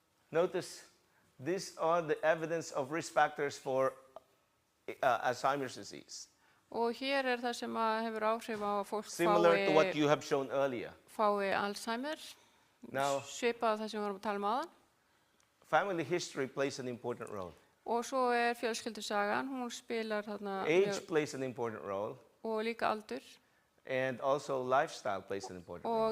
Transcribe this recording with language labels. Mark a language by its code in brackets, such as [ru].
[en] Notice, these are the evidence of risk factors for Alzheimer's disease, [is] Og hér það sem hefur áhrif á að fólk [en] similar to what you have shown earlier. [is] fái Alzheimer, [en] Now, [is] svipað það sem við vorum að tala um áðan. [en] family history plays an important role. [is] Og svo fjölskyldusagan, hún spilar þarna [en] Age plays an important role, [is] og líka aldur [en] and also lifestyle plays an important role.